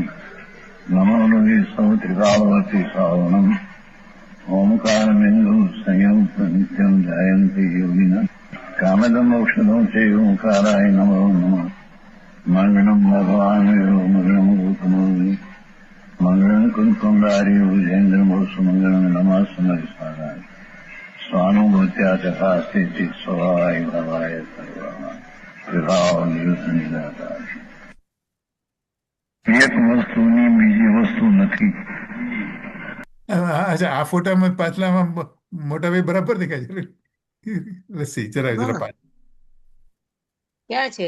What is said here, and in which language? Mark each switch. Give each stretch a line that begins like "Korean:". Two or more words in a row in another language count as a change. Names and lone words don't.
Sanskrit: नमो लोहि सौत्रिकावती सावनं ओंकारबिन्दु संयुक्त नित्यं ध्यायन्ति योगिनः कामदमोक्षदं चैवोंकाराय नमो नमः मङ्गलं भगवान् मङ्गलं रूपमोहि मङ्गलं कुङ्कुमधारी भुजेन्द्रमोसुमङ्गलं नमः समरिसाराय स्वानुभूत्या चकास्ति स्वभावाय भवाय सर्वः विभाव निवृत्त निराकार.
Gujarati: એક વસ્તુની બીજી વસ્તુ નથી. અચ્છા, આ ફોટામાં પાછલામાં મોટા ભાઈ બરાબર દેખાય છે. લસ્સી જરા જરા હા, પાછળ ક્યાં છે?